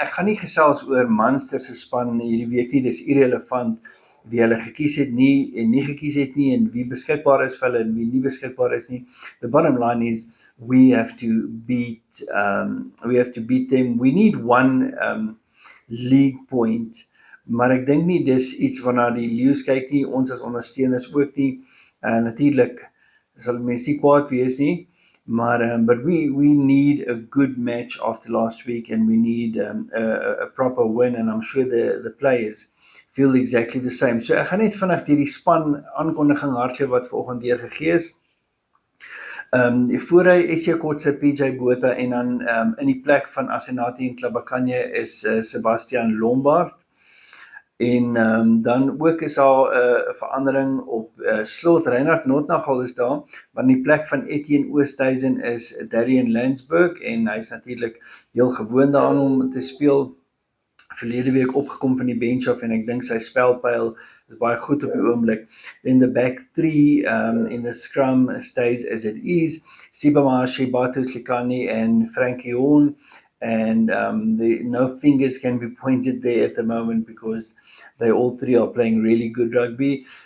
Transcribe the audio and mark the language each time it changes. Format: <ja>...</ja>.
<af>Ek gaan nie gesels oor Munster se span hierdie week nie, dis irrelevant wie hulle gekies het nie en nie gekies het nie en wie beskikbaar is vir hulle en wie nie beskikbaar is nie.</af> <en>The bottom line is we have to beat them. We need one league point.</en> <af>Maar ek dink nie dis iets waarna die Leeu's kyk nie, ons as ondersteuners ook nie. Natuurlik sal mense nie kwaad wees nie.</af> <en>But we need a good match after last week, and we need a proper win, and I'm sure the players feel exactly the same.</en> <af>So ek gaan net vinnig hierdie span aankondiging hardloop wat vanoggend deurgegee is. Voor hy SC Kotse, PJ Botha en dan in die plek van Asenate en Tlabakanye is Sebastian Lombard. En dan ook is daar 'n verandering op slot. Reinhard Notnagel is daar, maar in die plek van Etienne Oosthuizen is Darian Landsberg, en hy is natuurlik heel gewoond daaraan om te speel. Verlede week opgekom van die bench af, en ek dink sy spelpyl is baie goed op die oomblik.</af> <en>Then the back three in the scrum stays as it is. Sibama, Shibatu Tlikani and Frankie Horn. And no fingers can be pointed there at the moment because they all three are playing really good rugby.</en>